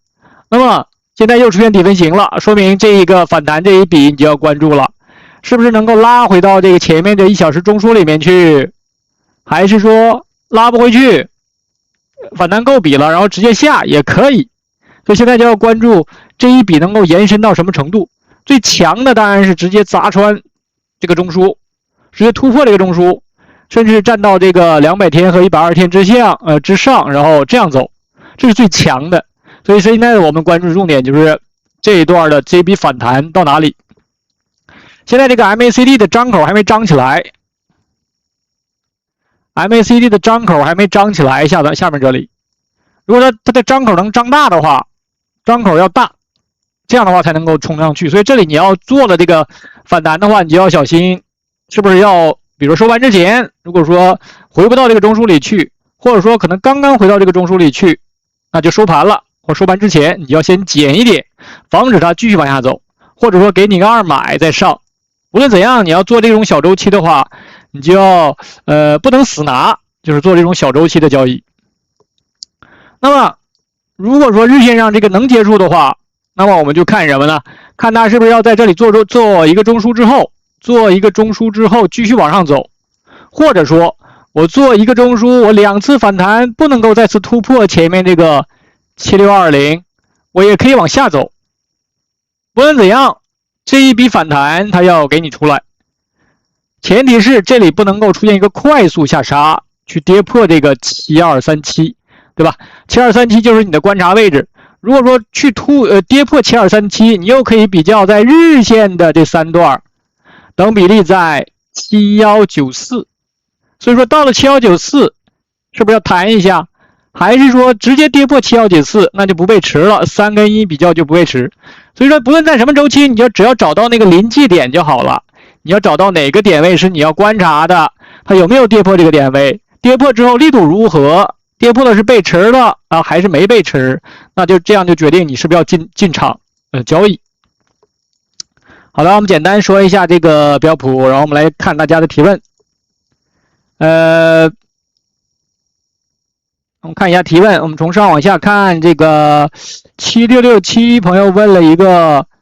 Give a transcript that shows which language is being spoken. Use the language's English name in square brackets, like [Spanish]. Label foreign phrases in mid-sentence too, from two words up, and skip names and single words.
[Chinese] 那麼現在又出現底分型了，說明這一個反彈這一筆你就要關注了，是不是能夠拉回到這個前面的1小時中樞裡面去，還是說拉不回去，反彈夠筆了，然後直接下也可以。所以現在就要關注這一筆能夠延伸到什麼程度。最強的當然是直接砸穿這個中樞，直接突破這個中樞，甚至站到這個200天和120天之上，然後這樣走，這是最強的。所以現在我們關注重點就是這一段的这筆反彈到哪裡。現在這個 MACD 的張口還沒張起来 ，MACD 的张口还没张起来，下面這裡，如果它的张口能張大的話，张口要大，這樣的話才能夠衝上去。所以這裡你要做了這個反彈的話，你就要小心，是不是要比如收盘之前，如果說回不到這個中樞裡去，或者說可能剛剛回到這個中樞裡去，那就收盤了，或收盤之前你要先減一點，防止它繼續往下走，或者說給你個2買再上。無論怎樣，你要做這種小周期的話，你就要不能死拿，就是做這種小周期的交易。那麼如果说日線上這個能結束的話，那麼我們就看什麼呢？看它是不是要在這裡做一個中樞之後，繼續往上走，或者說我做一個中樞，我2次反彈不能夠再次突破前面這個7620，我也可以往下走。無論怎樣，這一筆反彈它要給你出來，前提是這裡不能夠出現一個快速下殺，去跌破這個7237，對吧？7237就是你的觀察位置。如果說去跌破7237，你又可以比較在日線的這3段，等比例在7194。所以說到了7194，是不是要彈一下？還是說直接跌破7194，那就不背馳了，3跟1比較就不背馳。所以說不論在什麼周期，你就只要找到那個臨界點就好了。你要找到哪個點位是你要觀察的，它有沒有跌破這個點位，跌破之後力度如何，跌破的是背馳了啊，還是没背馳，那就這樣就決定你是不是要進場交易。好的，我們簡單說一下這個標普，然後我們來看大家的提問。我們看一下提問，我們從上往下看，这个7667朋友問了一個